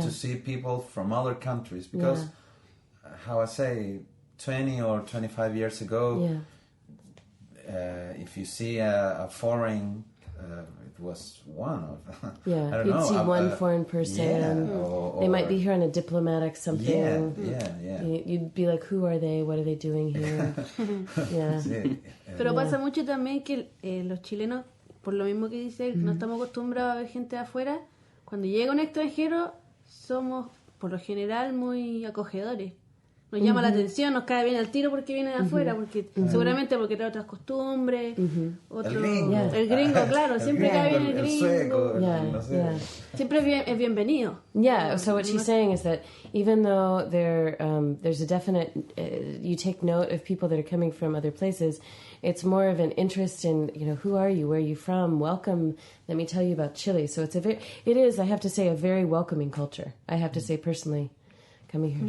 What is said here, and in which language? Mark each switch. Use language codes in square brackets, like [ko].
[en] To see people from other countries because, how I say, 20 or 25 years ago. Yeah. If you see a foreign, it was one of. Yeah, I don't know, see one foreign person. Or they might be here on a diplomatic something. Yeah. You'd be like, who are they? What are they doing here? Yeah. [es] Sí. Pero pasa mucho también que los chilenos, por lo mismo que dice él, no estamos acostumbrados a ver gente de afuera. Cuando llega un extranjero, somos por lo general muy acogedores. Nos llama la atención, nos cae bien al tiro porque viene de afuera, porque seguramente porque trae otras costumbres, el gringo, claro, siempre cae bien el gringo, sueco, no sé. Siempre es bienvenido. [en] Yeah, so what she's saying is that even though there's a definite, you take note of people that are coming from other places, it's more of an interest in, you know, who are you, where are you from, welcome, let me tell you about Chile. So it is, I have to say, a very welcoming culture, I have to say personally. Coming here.